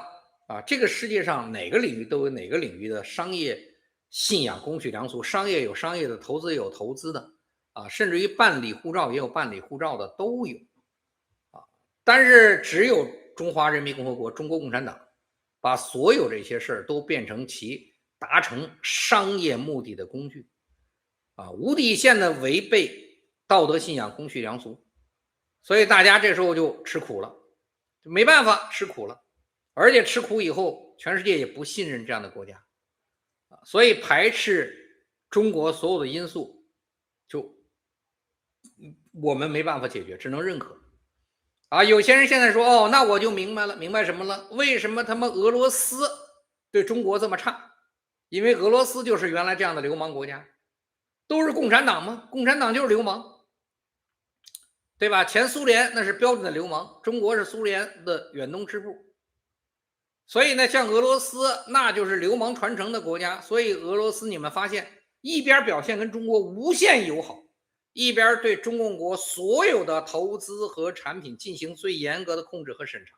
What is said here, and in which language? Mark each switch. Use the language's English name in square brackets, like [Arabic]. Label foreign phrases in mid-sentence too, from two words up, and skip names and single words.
[Chinese] 啊，這個世界上哪個領域都有哪個領域的商業信仰、公序良俗，商業有商業的，投資有投資的，啊，甚至於辦理護照也有辦理護照的，都有，啊，但是只有中華人民共和國中國共產黨把所有這些事兒都變成其達成商業目的的工具，啊，無底線的違背道德信仰、公序良俗，所以大家這時候就吃苦了，就沒辦法吃苦了，而且吃苦以後，全世界也不信任這樣的國家，所以排斥中國所有的因素，就我們沒辦法解決，只能認可。啊，有些人現在说，哦，那我就明白了，明白什麼了？為什麼他們俄羅斯對中國這麼差？因為俄羅斯就是原來這樣的流氓國家，都是共產黨嗎？共產黨就是流氓，對吧？前蘇聯那是標準的流氓，中國是蘇聯的遠東支部，所以呢，像俄羅斯那就是流氓傳承的國家，所以俄羅斯你們發現一邊表現跟中國無限友好，一邊對中共國所有的投資和產品進行最嚴格的控制和審查。